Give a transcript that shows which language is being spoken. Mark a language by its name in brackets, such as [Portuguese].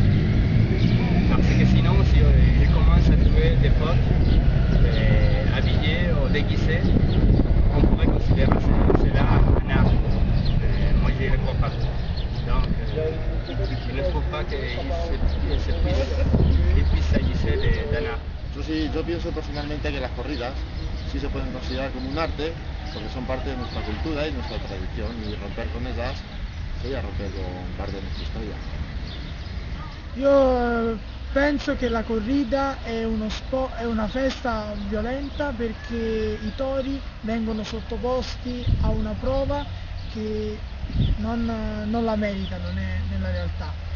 [French] Parce que sinon, si je commence à trouver des potes habillés ou déguisés, on pourrait considérer cela un art. Moi, je ne le crois pas. Donc, je ne trouve pas qu'il puisse s'agir d'un art. [Spanish] Yo pienso personalmente que las corridas sí se pueden considerar como un arte, porque son parte de nuestra cultura y nuestra tradición, y romper con ellas sería romper con parte de nuestra historia. [Italian] Io penso che la corrida è una festa violenta perché i tori vengono sottoposti a una prova che non la meritano nella realtà.